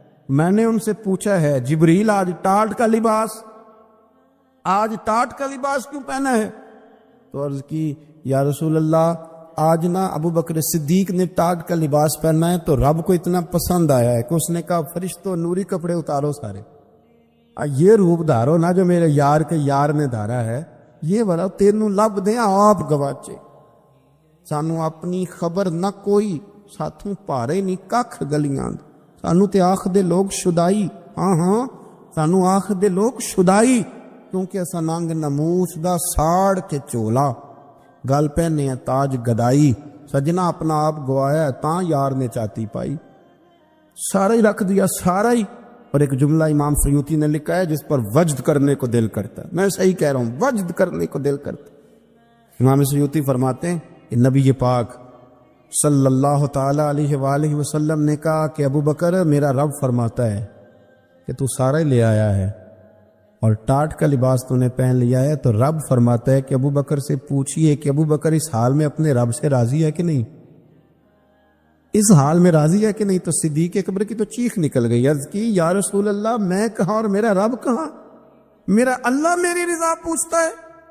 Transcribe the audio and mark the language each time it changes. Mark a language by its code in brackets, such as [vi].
[ur] میں نے ان سے پوچھا ہے جبریل آج ٹاٹ کا لباس, آج ٹاٹ کا لباس کیوں پہنا ہے؟ تو عرض کی یا رسول اللہ آج نا ابو بکر صدیق نے ٹاٹ کا لباس پہنا ہے تو رب کو اتنا پسند آیا ہے کہ اس نے کہا فرشتوں نوری کپڑے اتارو سارے, یہ روپ دھارو نا جو میرے یار کے یار نے دھارا ہے, یہ والا [pa] تینوں لب دیں آپ گواچے. سانو اپنی خبر نہ کوئی, ساتھوں پارے نہیں ککھ گلیاں, سانو تے آخ دے لوگ شدائی. ہاں سانو آخ دے لوگ شدائی, کیونکہ اسا ننگ نموس دا ساڑ کے چولا, گل پہنے ہیں تاج گدائی. سجنا اپنا آپ گوایا تاں یار نے چاتی پائی. [ur] سارا ہی رکھ دیا سارا ہی. اور ایک جملہ امام سیوطی نے لکھا ہے جس پر وجد کرنے کو دل کرتا ہے. میں صحیح کہہ رہا ہوں, وجد کرنے کو دل کرتا ہے. امام سیوطی فرماتے ہیں کہ نبی پاک صلی اللہ تعالی علیہ وآلہ وسلم نے کہا کہ ابو بکر میرا رب فرماتا ہے کہ تو سارا ہی لے آیا ہے اور ٹاٹ کا لباس تو نے پہن لیا ہے, تو رب فرماتا ہے کہ ابو بکر سے پوچھئے کہ ابو بکر اس حال میں اپنے رب سے راضی ہے کہ نہیں, اس حال میں راضی ہے کہ نہیں. تو صدیق اکبر کی تو چیخ نکل گئی, عرض کی یا رسول اللہ میں کہاں اور میرا رب کہاں؟ میرا اللہ میری رضا پوچھتا ہے.